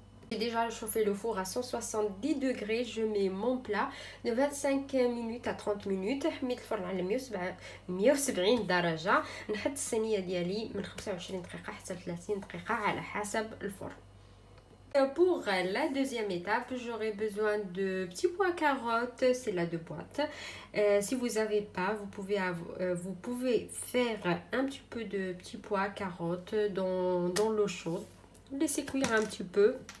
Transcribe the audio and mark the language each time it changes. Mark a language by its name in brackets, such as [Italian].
[French] J'ai déjà chauffé le four à 170 degrés. Je mets mon plat de 25 minutes à 30 minutes. [Arabic] حميت الفرن على 170 درجة. نحط الصينية ديالي من 25 دقيقة حتى 30 دقيقة على حسب الفرن. [French] Pour la deuxième étape, j'aurai besoin de petits pois carottes, c'est là de boîte. Si vous n'avez pas, vous pouvez faire un petit peu de petits pois carottes dans l'eau chaude. Laissez cuire un petit peu.